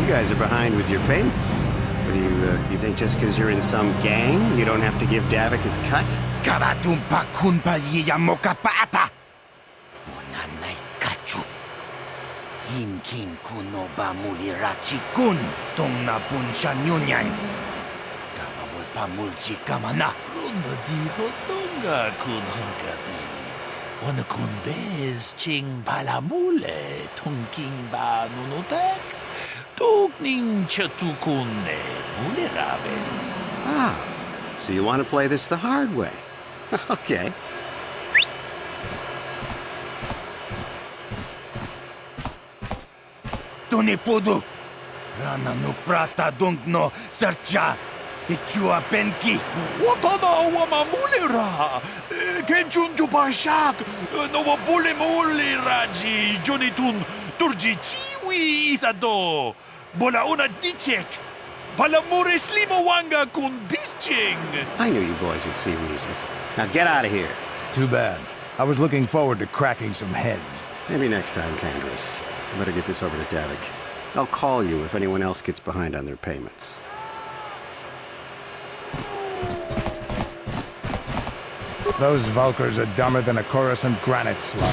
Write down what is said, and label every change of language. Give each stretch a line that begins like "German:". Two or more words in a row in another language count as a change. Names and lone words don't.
English: are behind with your payments. What do you think just because you're in some gang, you don't have to give Davik his cut? Karatumpa kunpa yiyamokapata! Bonanay kachu. Hinkin kuno ba mulirachi kun tong na bunsha nyunyan. Kawawol pa mulchi kamana. Lunda dijo tonga kun hongabi. Wana kun bez ching palamule tongking ba nunutek. Tugning chatukune mulerabes. Ah, so you want to play this the hard way? Okay. Tunipudu! Rana no prata dungno sercha ichua penki. Watana wama mulera. Kenchunju pashat. No bule muleraji. Jonitun turji chiwi itado. Bola una dichek. Palamure slimo wanga kun bisching. I knew you boys would see reason. Now get out of here. Too bad. I was looking forward to cracking some heads. Maybe next time, Kandris. I better get this over to Davik. I'll call you if anyone else gets behind on their payments. Those Vulkars are dumber than a Coruscant granite slug.